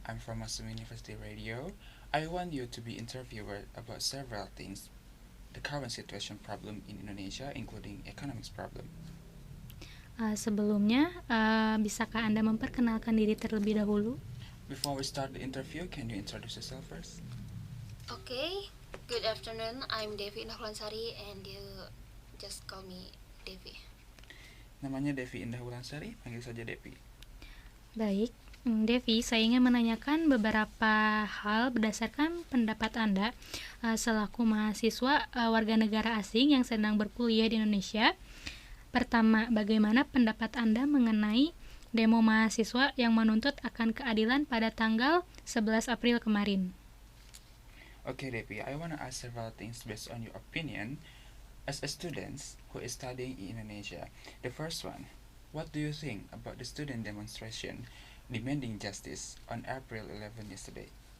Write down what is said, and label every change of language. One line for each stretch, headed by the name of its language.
English: I'm from Masum University Radio. I want you to be interviewed about several things. The current situation problem in Indonesia, including economics problem.
Indonesian: Sebelumnya, bisakah Anda memperkenalkan diri terlebih dahulu?
English: Before we start the interview, can you introduce yourself first? Okay, good afternoon. I'm Devi Indahulansari and you just call me Devi.
Indonesian: Namanya Devi Indah Wulansari, panggil saja Devi. Baik, Devi, saya ingin menanyakan beberapa hal berdasarkan pendapat Anda selaku mahasiswa warga negara asing yang sedang berkuliah di Indonesia. Pertama, bagaimana pendapat Anda mengenai demo mahasiswa yang menuntut akan keadilan pada tanggal 11 April kemarin?
English: Okay, Devi, I want to ask several things based on your opinion as a student who is studying in Indonesia. The first one, what do you think about the student demonstration demanding justice on April 11 yesterday?